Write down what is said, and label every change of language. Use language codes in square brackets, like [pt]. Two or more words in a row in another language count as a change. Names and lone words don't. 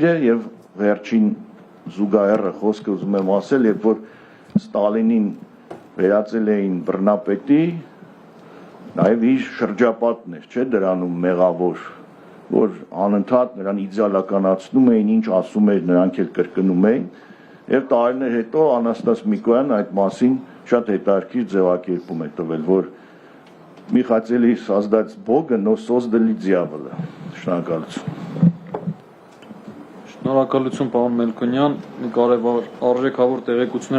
[hy] է եւ վերջին զուգահեռը խոսքը ուզում եմ ասել, երբ որ Ստալինին վերածել էին բռնապետի, նաև իր շրջապատն էր, չէ՞ դրանում մեղավոր, որ անընդհատ նրան իդեալականացնում էին, ինչ ասում էր, նրանք էլ կրկնում էին, եւ տարիներ հետո Անաստաս Միկոյանն այդ մասին շատ հետաքրքիր ձևակերպում է տվել, որ [ru] мы хотели создать Бога, но создали дьявола։ [hy] Շնորհակալություն։ Շնորհակալություն, պարոն Մելքոնյան, կարևոր արժեքավոր տեղեկություններ